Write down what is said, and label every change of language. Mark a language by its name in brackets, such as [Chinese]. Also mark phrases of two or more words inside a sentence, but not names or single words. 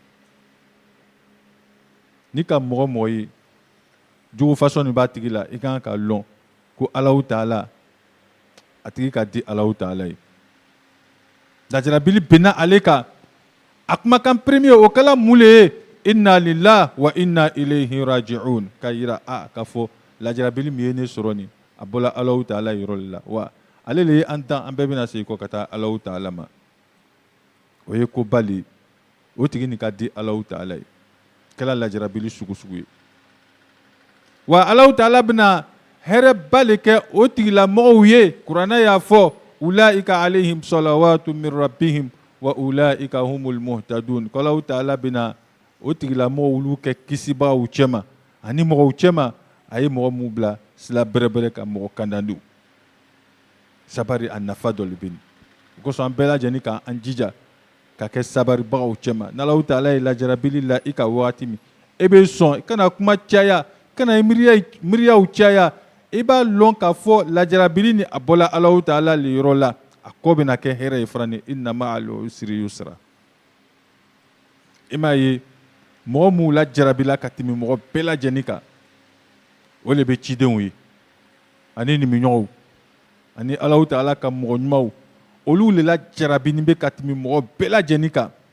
[Bambara] ni ka mɔgɔ ye jogo façon min b'a tigi la i kan ka lɔn ko Allahu ta'ala a tigi ka di Allahu ta'ala ye lajarabili bena ale kan a kumakan premier o kɛla mun le ye [Arabic] إنا لله وإنا إليه راجعون [Bambara] ka yira ka fɔ lajarabili min ye ne sɔrɔ nin a bɔla Allahu ta'ala yɔrɔ de la wa ale le ye an tan an bɛɛ bɛna segin kɔ ka taa Allahu ta'ala ma o ye ko bali o tigi nin ka di Allahu ta'ala ye kɛla lajarabili sugu ye wa Allahu ta'ala bɛna hɛrɛ ba le kɛ o tigilamɔgɔw ye kuranɛ y'a fɔ [Arabic] أولئك عليهم صلوات من ربهم وأولئك هم المهتدون [Bambara] Allahu ta'ala bɛna o tigilamɔgɔw olu kɛ kisibagaw cɛma ani mɔgɔw cɛma a ye mɔgɔ mun bila sila bɛrɛbɛrɛ ka mɔgɔ kandadu sabari a nafa dɔ le bɛ nin o kosɔn an bɛɛ lajɛlen ka an jija ka kɛ sabaribagaw cɛma n'Allahu ta'ala ye lajarabili la i ka wagati min e bɛ sɔn i kana kuma caya kana miiriyaw caya i b'a lɔn k'a fɔ lajarabili ni a bɔla Allahu ta'ala le yɔrɔ la a kɔ bɛna kɛ hɛrɛ ye fana ni [Arabic] إن مع العسر يسرا [Bambara] i m'a ye mɔgɔ mun lajarabila ka tɛmɛ mɔgɔ bɛɛ lajɛlen kan o le bɛ cidenw ye ani nimiɲɔgɔnw ani Allahu ta'ala ka mɔgɔ ɲumanw olu le la jarabini bɛ ka tɛmɛ mɔgɔ bɛɛ lajɛlen kan.